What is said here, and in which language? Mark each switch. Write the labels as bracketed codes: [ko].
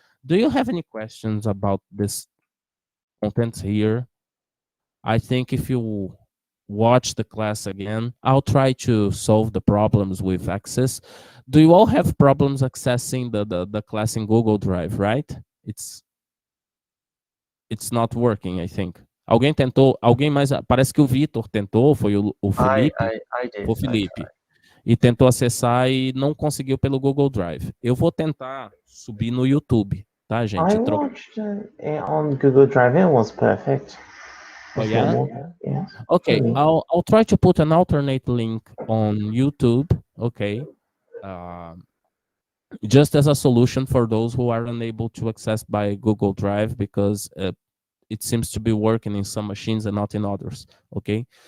[en] Do you have any questions about this content here? I think if you watch the class again, I'll try to solve the problems with access. Do you all have problems accessing the class in Google Drive, right? It's not working, I think. [pt] Alguém tentou, alguém mais, parece que o Vitor tentou, foi o Felipe, [en] I did. [pt] foi o Felipe, e tentou acessar e não conseguiu pelo Google Drive. Eu vou tentar subir no YouTube, tá, gente? [en] I watched it on Google Drive. It was perfect. Oh, yeah? Yes. Okay, I'll try to put an alternate link on YouTube, okay? Just as a solution for those who are unable to access by Google Drive because it seems to be working in some machines and not in others, okay?